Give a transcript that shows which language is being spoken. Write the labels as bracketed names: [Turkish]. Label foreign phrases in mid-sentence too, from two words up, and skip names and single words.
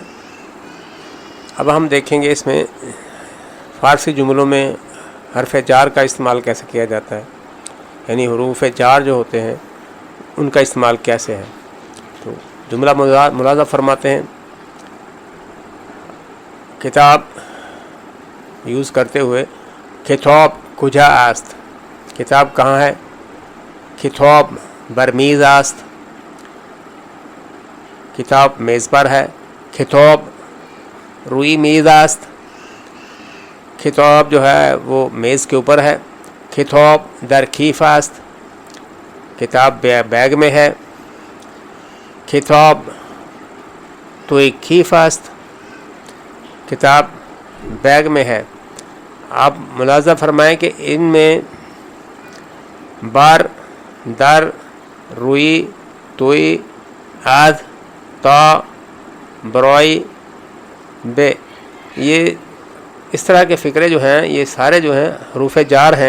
[Urdu] اب ہم دیکھیں گے اس میں فارسی جملوں میں حرف جار کا استعمال کیسے کیا جاتا ہے، یعنی حروف جار جو ہوتے ہیں ان کا استعمال کیسے ہے. تو جملہ ملاحظہ فرماتے ہیں. کتاب یوز کرتے ہوئے [Persian] کتاب کجا است، [Urdu] کتاب کہاں ہے؟ [Persian] کتاب برمیز است، [Urdu] کتاب میز پر ہے. [Persian] کتاب روئی میز است، [Urdu] کتاب جو ہے وہ میز کے اوپر ہے. [Persian] کتاب در کیف است، [Urdu] کتاب بیگ میں ہے. [Persian] کتاب توی کیف است، [Urdu] کتاب بیگ میں ہے. آپ ملاحظہ فرمائیں کہ ان میں بار، در، روئی، توئی، آدھ، تا، بروئی، بے، یہ اس طرح کے فقرے جو ہیں یہ سارے جو ہیں حروف جار ہیں.